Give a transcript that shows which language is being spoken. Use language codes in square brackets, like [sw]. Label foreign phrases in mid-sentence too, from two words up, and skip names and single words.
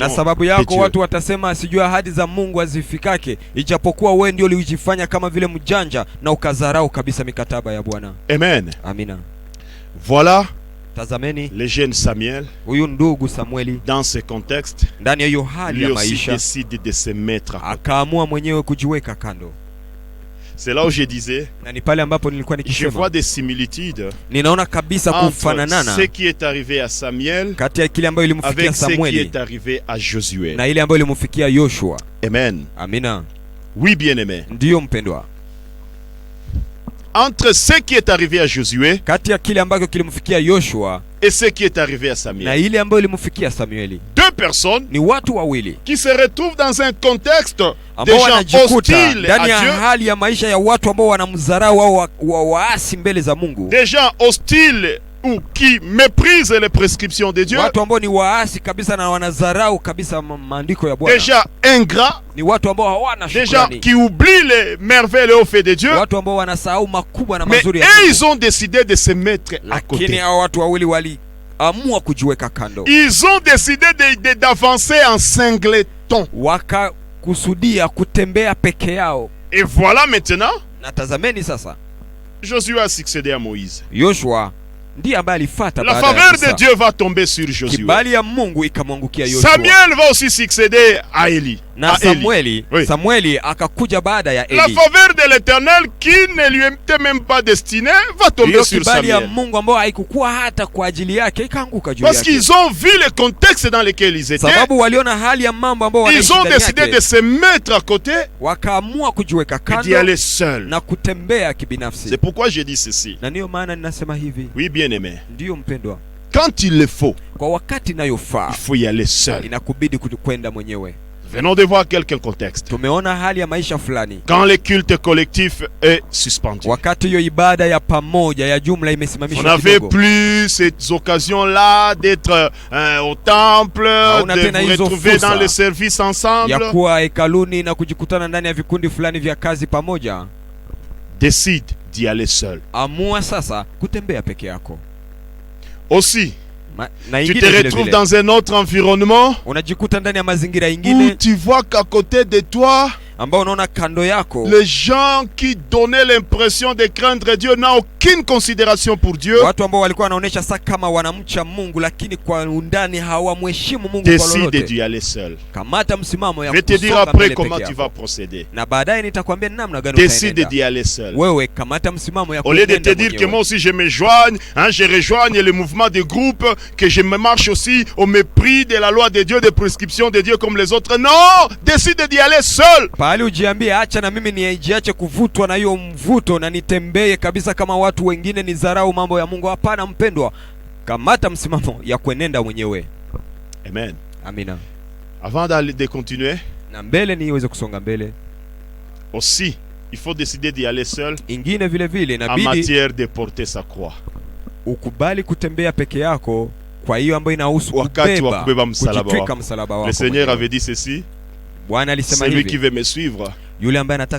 [sw] Na sababu [fr] de [sw] yako [fr] Dieu. [sw] watu watasema sijui ahadi za Mungu hazifikake, ijapokuwa wewe ndio ulijifanya kama vile mjanja na ukadharau kabisa mikataba ya Bwana. [fr] Amen. [sw] Amina. [fr] Voilà [sw] Tazameni [fr] le jeune Samuel, [sw] huyu ndugu Samueli, [fr] dans ce contexte, [sw] ndani ya hiyo hali [fr] lui [sw] ya [fr] aussi [sw] maisha [fr] décide de se mettre à côté. [sw] akaamua mwenyewe kujiweka kando, [fr] C'est là où je disais, [sw] na ni pale ambapo nilikuwa [fr] je [sw] nikisema [fr] vois des similitudes [sw] ninaona kabisa [fr] entre [sw] kufananana [fr] ce qui est arrivé à Samuel [sw] kati ya kile ambayo ilimfikia [fr] avec ce qui [sw] Samueli [fr] est arrivé à Josué. [sw] na ile ambayo ilimfikia Yoshua. [fr] Amen. [sw] Amina. [fr] Oui, bien-aimé. [sw] Ndiyo mpendwa, [fr] Entre ce qui est arrivé à Josué [sw] kati ya kile ambacho kilimfikia Yoshua [fr] et ce qui est arrivé à [sw] na [fr] Samuel, [sw] ile ambayo ilimfikia Samueli, [fr] deux personnes [sw] ni watu wawili [fr] qui se retrouvent dans un contexte de [sw] ambao [fr] gens [sw] wanajikuta [fr] hostiles [sw] ndani ya [fr] à Dieu, [sw] hali ya maisha ya watu ambao wanamdharau au waasi mbele za Mungu, [fr] des gens hostiles ou qui méprisent les prescriptions de Dieu, [sw] watu ambao ni waasi kabisa na wanadharau kabisa maandiko ya Bwana, [fr] déjà ingrats, [sw] ni watu ambao hawana [fr] déjà [sw] shukrani, [fr] qui oublient les merveilles et hauts faits de Dieu. [sw] watu ambao wanasahau makubwa na [fr] Mais [sw] mazuri ya [fr] eux, [sw] Mungu. [fr] ils ont décidé de se mettre à [sw] Lakini [fr] côté. [sw] hao watu wawili waliamua kujiweka kando, [fr] Ils ont décidé d'avancer en singleton. [sw] wakakusudia kutembea peke yao. [fr] Et voilà maintenant, [sw] Na tazameni sasa, [fr] Josué a succédé à Moïse. [sw] Yoshua ndiye ambaye alifuata [fr] La [sw] baada ya [fr] faveur de [sw] Musa. [fr] Dieu va tomber sur Josué. [sw] Kibali ya Mungu ikamwangukia Yoshua. [fr] Samuel va aussi succéder à Élie. [sw] Na [fr] à Élie. [sw] Samueli, [fr] Oui. [sw] Samueli akakuja baada ya [fr] La [sw] Eli. [fr] faveur de l'Éternel qui ne lui était même pas destinée va tomber [sw] Hiyo [fr] sur [sw] kibali ya [fr] Samuel. [sw] Mungu ambayo haikukuwa hata kwa ajili yake ikaanguka juu [fr] Parce [sw] yake. [fr] qu'ils ont vu le contexte dans lequel ils étaient. [sw] Sababu waliona hali ya mambo ambayo [fr] Ils [sw] wanaishi [fr] ont [sw] ndani [fr] décidé de [sw] yake, [fr] se mettre à côté [sw] wakaamua kujiweka [fr] et d'y [sw] kando [fr] aller seul. [sw] na kutembea kibinafsi. [fr] C'est pourquoi j'ai dit ceci. [sw] Na ndiyo maana ninasema hivi, [fr] Oui, bien-aimé. [sw] ndiyo mpendwa, [fr] Quand il le faut, [sw] kwa wakati inayofaa [fr] il faut y aller seul. [sw] inakubidi kwenda mwenyewe. [fr] Venons de voir quelques contextes. [sw] Tumeona hali ya maisha fulani, [fr] Quand le culte collectif est suspendu, [sw] wakati hiyo ibada ya pamoja ya jumla [fr] on [sw] imesimamishwa [fr] n'avait [sw] kidogo, [fr] plus ces occasions-là d'être au temple, [sw] Hauna [fr] de [sw] tena [fr] vous [sw] hizo [fr] retrouver [sw] fursa [fr] dans le service [sw] ya [fr] ensemble. [sw] kuwa hekaluni na kujikutana ndani ya vikundi fulani vya kazi pamoja. [fr] Décide d'y aller seul. [sw] Amua sasa kutembea peke yako. [fr] Aussi, [sw] Na [fr] tu [sw] ingine [fr] te [sw] vile [fr] retrouves [sw] vile, [fr] dans un autre environnement [sw] unajikuta ndani ya mazingira [fr] où [sw] ingine [fr] tu vois qu'à côté de toi, [sw] ambao unaona kando yako [fr] les gens qui donnaient l'impression de craindre Dieu n'ont aucune considération pour Dieu. [sw] watu ambao walikuwa wanaonyesha saa kama wanamcha Mungu, lakini kwa undani hawamheshimu Mungu kwa [fr] Décide [sw] lolote. [fr] d'y aller seul. [sw] Kamata msimamo ya [fr] Je vais te dire [sw] kusonga [fr] après [sw] mbele [fr] comment [sw] peke [fr] tu vas [sw] yako, [fr] procéder. [sw] na baadaye nitakwambia namna gani [fr] Décide [sw] utaenenda. [fr] d'y aller seul. [sw] Wewe kamata msimamo ya [fr] Au lieu de [sw] kuenenda [fr] te dire que [sw] mwenyewe. [fr] moi aussi je me joigne, je rejoigne le mouvement de groupe, que je me marche aussi au mépris de la loi de Dieu, des prescriptions de Dieu comme les autres. Non, décide d'y aller seul. [sw] Pahali ujiambie acha na mimi nijiache kuvutwa na hiyo mvuto na nitembee kabisa kama watu wengine, nidharau mambo ya Mungu. Hapana mpendwa, kamata msimamo ya kuenenda mwenyewe. [fr] Amen. [sw] Amina. [fr] Avant de continuer, [sw] Na mbele niweze kusonga mbele, [fr] aussi, il faut décider d'y aller seul [sw] ingine vile vile [fr] en [sw] inabidi [fr] matière de porter sa croix. [sw] ukubali kutembea peke yako, kwa hiyo ambayo inahusu Wakati wa kubeba msalaba kujitwika wako. msalaba wako [fr] Le Seigneur [sw] mwenyewe. [fr] avait dit ceci, [sw] Bwana alisema [fr] celui qui [sw] hivi, [fr] veut me suivre, [sw] yule ambaye anataka